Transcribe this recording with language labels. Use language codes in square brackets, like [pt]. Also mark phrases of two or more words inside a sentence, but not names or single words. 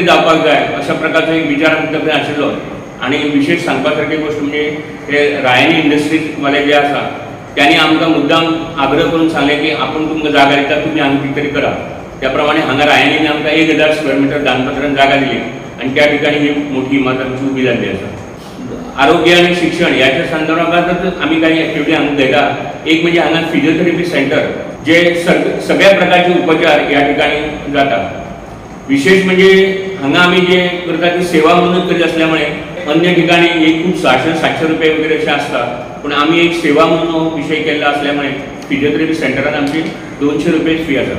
[kok] जावपाक जाय अशा प्रकारचो एक विचार आमच्या कडेन आशिल्लो. आणि विशेष सांगपासारकी गोष्ट म्हणजे हे रायनी इंडस्ट्रीज वाले जे आसा त्यांनी आमकां मुद्दाम आग्रह करून सांगले की आपण तुमकां जागा दिता, तुम्ही हांगा कितें तरी करा. त्या प्रमाणे हांगा रायनीन आमकां 1000 [en] square meter [kok] दानपत्रान जागा दिली आणि त्या ठिकाणी ही मोठी इमारत आमची उभी जाल्ली आसा. आरोग्य आणि शिक्षण याच्या संदर्भात आम्ही काही ॲक्टिव्हिटी हांगा घेता. एक म्हणजे हांगा [en] physiotherapy center [kok] जे सगळ्या प्रकारचे उपचार या ठिकाणी जातात. विशेष म्हणजे हांगा आम्ही जे करता ती सेवा म्हणून करीत असल्यामुळे अन्य ठिकाणी एक खूप 600-700 रुपये वगैरे असे असतात, पण आम्ही एक सेवा म्हणून हो विषय केला असल्यामुळे फिजिओथेरपी सेंटरात आमची 200 रुपये फी आसा.